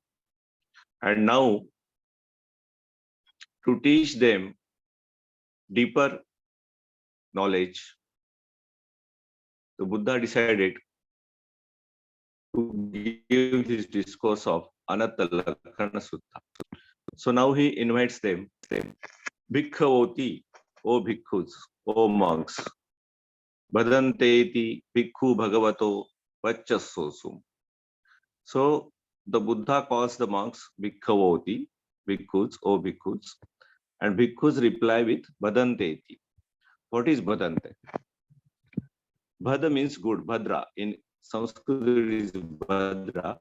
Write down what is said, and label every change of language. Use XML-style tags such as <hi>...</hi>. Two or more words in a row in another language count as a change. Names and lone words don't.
<en>And now, to teach them deeper knowledge, the Buddha decided to give his discourse of Anatta Lakkhana Sutta. So now he invites them, Bhikkhavoti, O bhikkhus, O monks,</en> <pi>Bhadanteti bhikkhu bhagavato vachasosum.</pi> <en>So the Buddha calls the monks Bhikkhavoti, bhikkhus, O bhikkhus, and bhikkhus reply with Bhadanteti. What is Bhadante? Bhada means good, Bhadra. In Sanskrit it is Bhadra.</en>